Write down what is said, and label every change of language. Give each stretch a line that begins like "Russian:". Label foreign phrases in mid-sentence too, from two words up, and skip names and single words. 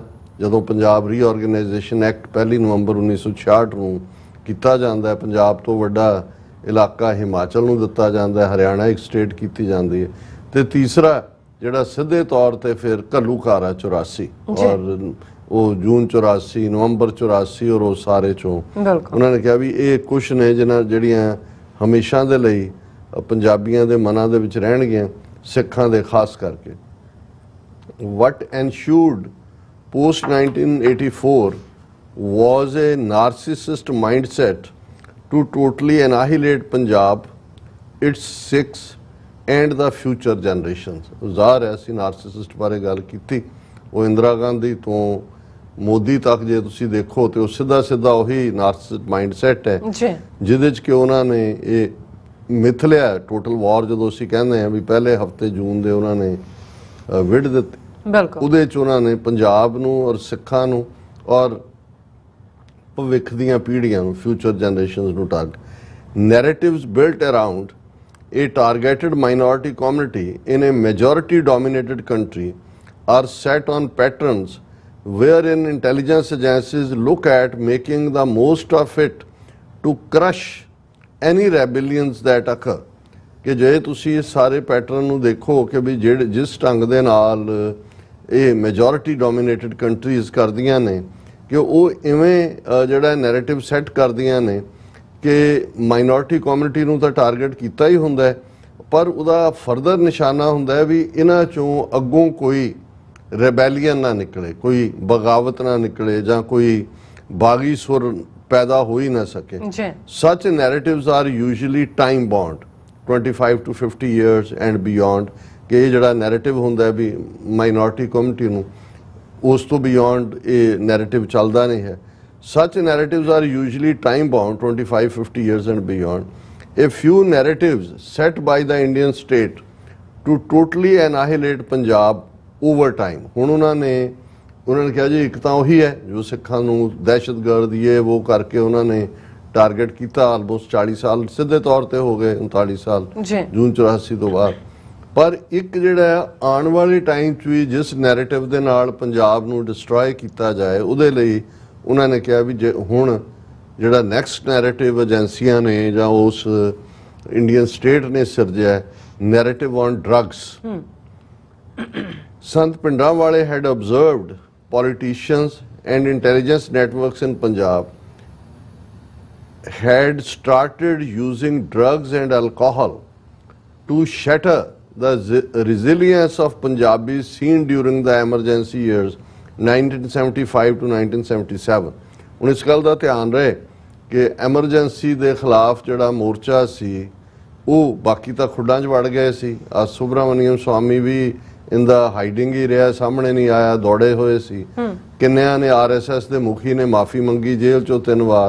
Punjabi: ਜਦੋਂ ਪੰਜਾਬ ਰੀਆਰਗੇਨਾਈਜੇਸ਼ਨ ਐਕਟ 1 ਨਵੰਬਰ 1966 ਨੂੰ ਕੀਤਾ ਜਾਂਦਾ ਹੈ, ਪੰਜਾਬ ਤੋਂ ਵੱਡਾ ਇਲਾਕਾ ਹਿਮਾਚਲ ਨੂੰ ਦਿੱਤਾ ਜਾਂਦਾ ਹੈ, ਹਰਿਆਣਾ ਇੱਕ ਸਟੇਟ ਕੀਤੀ ਜਾਂਦੀ ਹੈ, ਤੇ ਤੀਸਰਾ ਜਿਹੜਾ ਸਿੱਧੇ ਤੌਰ ਤੇ ਫਿਰ ਘੱਲੂਘਾਰਾ 84 ਔਰ ਉਹ ਜੂਨ 84 ਨਵੰਬਰ 84 ਔਰ ਉਹ ਸਾਰੇ ਚੋਂ ਬਿਲਕੁਲ ਉਹਨਾਂ ਨੇ ਕਿਹਾ ਵੀ ਇਹ ਕੁਛ ਨੇ ਜਿਹਨਾਂ ਜਿਹੜੀਆਂ ਹਮੇਸ਼ਾ ਦੇ ਲਈ ਪੰਜਾਬੀਆਂ ਦੇ ਮਨਾਂ ਦੇ ਵਿੱਚ ਰਹਿਣਗੀਆਂ, ਸਿੱਖਾਂ ਦੇ ਖਾਸ ਕਰਕੇ।
English: What ensued post 1984 was a narcissist mindset to totally annihilate Punjab, its Sikhs and the future generations।
Punjabi: ਜ਼ਾਹਰ ਹੈ ਅਸੀਂ ਨਾਰਸਿਸਿਸਟ ਬਾਰੇ ਗੱਲ ਕੀਤੀ। ਉਹ ਇੰਦਰਾ ਗਾਂਧੀ ਤੋਂ ਮੋਦੀ ਤੱਕ ਜੇ ਤੁਸੀਂ ਦੇਖੋ ਤੇ ਉਹ ਸਿੱਧਾ ਸਿੱਧਾ ਉਹੀ
English: narcissist mindset
Punjabi: ਹੈ ਜੀ, ਜਿਹਦੇ ਚ ਕਿ ਉਹਨਾਂ ਨੇ ਇਹ ਮਿਥ ਲਿਆ
English: total war.
Punjabi: ਜਦੋਂ ਅਸੀਂ ਕਹਿੰਦੇ ਆ ਵੀ ਪਹਿਲੇ ਹਫਤੇ ਜੂਨ ਦੇ ਉਹਨਾਂ ਨੇ ਵਿੱਢ ਦਿੱਤੀ, ਬਿਲਕੁਲ ਉਹਦੇ ਚ ਉਹਨਾਂ ਨੇ ਪੰਜਾਬ ਨੂੰ ਔਰ ਸਿੱਖਾਂ ਨੂੰ ਔਰ ਭਵਿੱਖ ਦੀਆਂ ਪੀੜ੍ਹੀਆਂ ਨੂੰ,
English: future generations ਨੂੰ narratives built around a targeted minority community in a majority dominated country are set on patterns wherein intelligence agencies look at making the most of it to crush any rebellions that occur।
Punjabi: ਕਿ ਜੇ ਤੁਸੀਂ ਇਸ ਸਾਰੇ ਪੈਟਰਨ ਨੂੰ ਦੇਖੋ ਕਿ ਵੀ ਜਿਸ ਢੰਗ ਦੇ ਨਾਲ ਇਹ
English: majority dominated countries
Punjabi: ਕਰਦੀਆਂ ਨੇ ਕਿ ਉਹ ਇਵੇਂ ਜਿਹੜਾ
English: narrative set
Punjabi: ਕਰਦੀਆਂ ਨੇ ਕਿ
English: minority community
Punjabi: ਨੂੰ ਤਾਂ ਟਾਰਗੇਟ ਕੀਤਾ ਹੀ ਹੁੰਦਾ ਹੈ, ਪਰ ਉਹਦਾ ਫਰਦਰ ਨਿਸ਼ਾਨਾ ਹੁੰਦਾ ਹੈ ਵੀ ਇਹਨਾਂ ਚੋਂ ਅੱਗੋਂ ਕੋਈ ਰੈਬੈਲੀਅਨ ਨਾ ਨਿਕਲੇ, ਕੋਈ ਬਗਾਵਤ ਨਾ ਨਿਕਲੇ ਜਾਂ ਕੋਈ ਬਾਗੀ ਸੁਰ ਪੈਦਾ ਹੋ ਹੀ ਨਾ ਸਕੇ।
English: such narratives are usually time bound 25 to 50 years and beyond
Punjabi: ਕਿ ਇਹ ਜਿਹੜਾ ਨੈਰੇਟਿਵ ਹੁੰਦਾ ਵੀ
English: minority community
Punjabi: ਨੂੰ ਉਸ ਤੋਂ ਬਿਯੋਂਡ ਇਹ ਨੈਰੇਟਿਵ ਚੱਲਦਾ ਨਹੀਂ ਹੈ।
English: Such narratives are usually time bound 25-50 years and beyond. A few narratives set by the Indian state to totally annihilate Punjab over time।
Punjabi: ਹੁਣ ਉਹਨਾਂ ਨੇ ਕਿਹਾ ਜੀ ਇੱਕ ਤਾਂ ਉਹੀ ਹੈ ਜੋ ਸਿੱਖਾਂ ਨੂੰ ਦਹਿਸ਼ਤਗਰਦ ਇਹ ਉਹ ਕਰਕੇ ਉਹਨਾਂ ਨੇ ਟਾਰਗੇਟ ਕੀਤਾ। ਆਲਮੋਸਟ 40 ਸਾਲ ਸਿੱਧੇ ਤੌਰ ਤੇ ਹੋ ਗਏ, 39 ਸਾਲ ਜੂਨ 84 ਤੋਂ ਬਾਅਦ। ਪਰ ਇੱਕ ਜਿਹੜਾ ਆਉਣ ਵਾਲੇ ਟਾਈਮ 'ਚ ਵੀ ਜਿਸ ਨੈਰੇਟਿਵ ਦੇ ਨਾਲ ਪੰਜਾਬ ਨੂੰ ਡਿਸਟਰੋਏ ਕੀਤਾ ਜਾਏ ਉਹਦੇ ਲਈ ਉਹਨਾਂ ਨੇ ਕਿਹਾ ਵੀ ਜੇ ਹੁਣ ਜਿਹੜਾ
English: next narrative
Punjabi: ਏਜੰਸੀਆਂ ਨੇ ਜਾਂ ਉਸ
English: Indian state
Punjabi: ਨੇ ਸਿਰਜਿਆ
English: narrative on drugs. ਸੰਤ ਭਿੰਡਰਾਂਵਾਲੇ had observed politicians and intelligence networks in Punjab had started using drugs and alcohol to shatter the resilience of Punjabis seen during the emergency years 1975 to 1977।
Punjabi: ਹੁਣ ਇਸ ਗੱਲ ਦਾ ਧਿਆਨ ਰਹੇ ਕਿ ਐਮਰਜੈਂਸੀ ਦੇ ਖਿਲਾਫ ਜਿਹੜਾ ਮੋਰਚਾ ਸੀ ਉਹ ਬਾਕੀ ਤਾਂ ਖੁੱਡਾਂ 'ਚ ਵੜ ਗਏ ਸੀ। ਸੁਬਰਾਮਨੀਅਮ ਸਵਾਮੀ ਵੀ ਇਹਦਾ ਹਾਈਡਿੰਗ ਹੀ ਰਿਹਾ, ਸਾਹਮਣੇ ਨਹੀਂ ਆਇਆ, ਦੌੜੇ ਹੋਏ ਸੀ। ਕਿੰਨਿਆਂ ਨੇ RSS ਦੇ ਮੁਖੀ ਨੇ ਮਾਫੀ ਮੰਗੀ ਜੇਲ੍ਹ 'ਚੋਂ 3 ਵਾਰ।